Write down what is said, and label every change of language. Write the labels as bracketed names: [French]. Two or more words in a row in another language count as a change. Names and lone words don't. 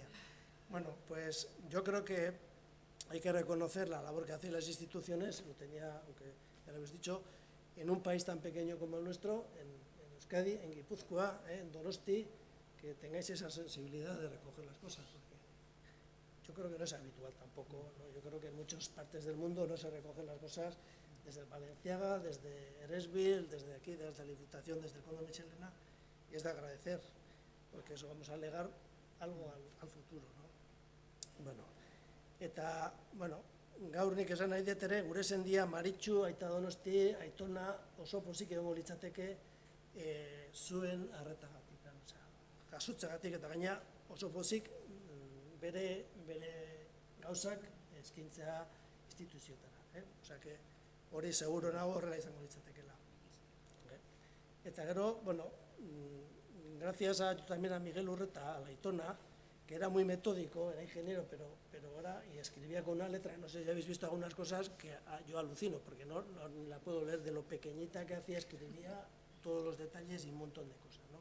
[Spanish] Bueno, pues yo creo que hay que reconocer la labor que hacen las instituciones, lo tenía, aunque ya lo habéis dicho, en un país tan pequeño como el nuestro, en Euskadi, en Guipúzcoa, en Donosti, que tengáis esa sensibilidad de recoger las cosas, porque yo creo que no es habitual tampoco, ¿no? Yo creo que en muchas partes del mundo no se recogen las cosas desde el Valenciaga, desde Eresbil, desde aquí, desde la Diputación, desde el Cono Michelena, y es de agradecer, porque eso vamos a legar algo al futuro, ¿no? [Basque] Bueno, eta, bueno, gaur nik esan nahi dut ere, gure sendia Maritxu, Aita Donosti, Aitona oso pozik egongo litzateke zuen arretagatik, jasutzegatik eta gaina oso pozik bere gauzak eskintzea instituziotara. [Spanish] Osea, que [Basque] hori seguro nago horrela izango litzatekela. Eta gero, bueno, [Spanish] gracias también a Miguel Urreta, a la Aitona, que era muy metódico, era ingeniero, pero ahora, y escribía con una letra, no sé si habéis visto algunas cosas que yo alucino, porque no la puedo leer, de lo pequeñita que hacía, escribía todos los detalles y un montón de cosas, ¿no?